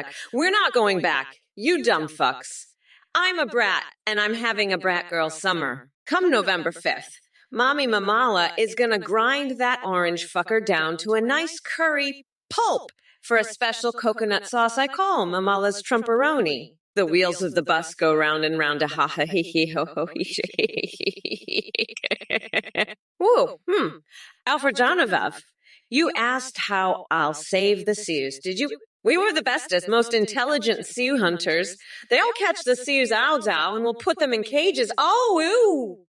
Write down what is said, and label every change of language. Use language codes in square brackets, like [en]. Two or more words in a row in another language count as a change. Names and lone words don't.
[en] We're not going back, you dumb fucks. I'm a brat, and I'm having a brat girl summer. Come November 5th. Mommy Mamala is gonna grind that orange fucker down to a nice curry pulp for a special coconut sauce I call Mamala's Trumperoni. The wheels of the bus go round and round, a ha ha he he ho ho he she. Whoa, Alfred Jonovev, you asked how I'll save the Sioux, did you? We were the bestest, most intelligent Sioux hunters. They'll catch the Sioux ow and we'll put them in cages. Oh, ooh!